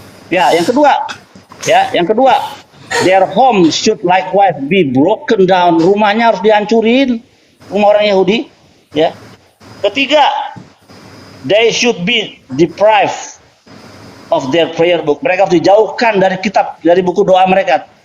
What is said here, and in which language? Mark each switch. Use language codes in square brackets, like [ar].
[id] Yang kedua, [en] their home should likewise be broken down. [id] Rumahnya harus dihancurin, rumah orang Yahudi. Ya. Ketiga, [en] they should be deprived of their prayer book. [id] Mereka harus dijauhkan dari buku doa mereka.